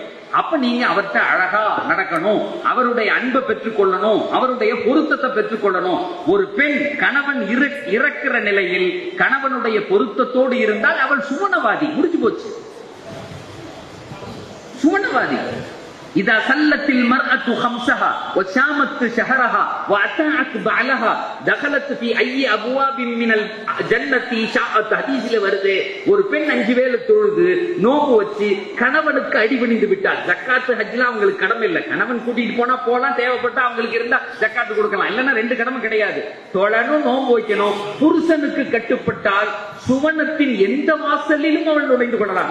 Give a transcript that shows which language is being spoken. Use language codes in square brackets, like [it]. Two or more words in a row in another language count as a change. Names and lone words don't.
[ta] அப்ப நீங்க அவர்கிட்ட அழகா நடக்கணும், அவருடைய அன்பை பெற்றுக் கொள்ளணும், அவருடைய பொருத்தத்தை பெற்றுக் கொள்ளணும். ஒரு பெண் கணவன் இறக்கிற நிலையில் கணவனுடைய பொருத்தத்தோடு இருந்தால் அவள் சுவனவாதி. முடிஞ்சு போச்சு, சுவனவாதி. [ar] إذا سلت المرأة خمسها وشامت شهرها وأطاعت بعلها دخلت في أي أبواب من الجنة شاءت. [ta] ஹதீஸ்ல வருது, ஒரு பெண் 5 வேளை தொழுது நோம்பு வச்சு கணவனுக்கு அடிபணிந்து விட்டார். ஜக்காத்து ஹஜ்லாம் அவங்களுக்கு கடமை இல்லை. கணவன் கூட்டிட்டு போனா போலாம், தேவைப்பட்டா அவங்களுக்கு இருந்தா ஜக்காத்து கொடுக்கலாம், இல்லன்னா 2 கடமை கிடையாது. தொழணும், நோம்பு வைக்கணும். புருஷனுக்கு கட்டுப்பட்டால் சுவனத்தின் எந்த வாசலிலும் அவள் நுழைந்து கொள்ளலாம்.